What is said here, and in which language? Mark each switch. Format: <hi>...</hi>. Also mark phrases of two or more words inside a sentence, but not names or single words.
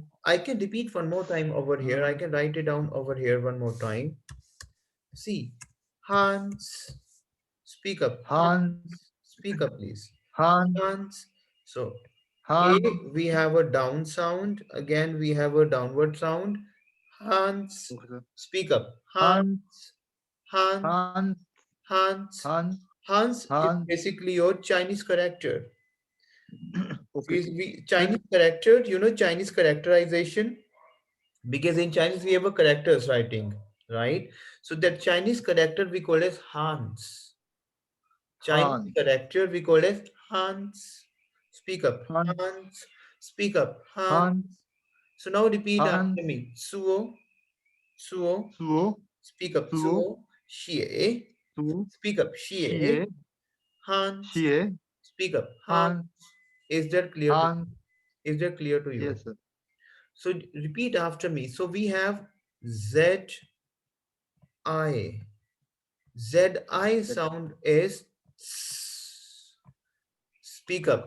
<en>I can repeat one more time over here. I can write it down over here one more time. See. Hans. Speak up.</en> <zh>Han,</zh> <en>Hans. Speak up, please.</en> <zh>Han,</zh> <en>Hans. So, A,</en> <zh>Han.</zh> <en>we have a down sound. Again, we have a downward sound. Hans. Okay, sir. Speak up.</en> <zh>Han,</zh> <en>Hans. Hans.</en> <zh>Han,</zh> <en>Hans.</en> <zh>Han,</zh> <en>Hans is</en> <zh>Han.</zh> <en>basically your Chinese character. Okay, sir. Chinese character, Chinese characterization, because in Chinese we have a characters writing, right? So that Chinese character we call as Hans. Chinese</en> <zh>Han,</zh> <en>character we call as Hans. Speak up.</en> <zh>Han,</zh> <en>Hans. Speak up. Hans.</en> <zh>Han,</zh> <en>So now repeat</en> <zh>Han,</zh> <en>after me.</en> <zh>Suo. Suo. Suo,</zh> <en>Speak up.</en> <zh>Suo, Suo. Xie. Suo,</zh> <en>Speak up.</en> <zh>Xie. Xie,</zh> <en>Hans.</en> <zh>Xie,</zh> <en>Speak up. Hans.</en> <zh>Han,</zh> <en>Is that clear to</en> <zh>Han.</zh> <en>Is that clear to you? Yes, sir. So repeat after me. So we have Z I. Z I That, sound is speak up.</en>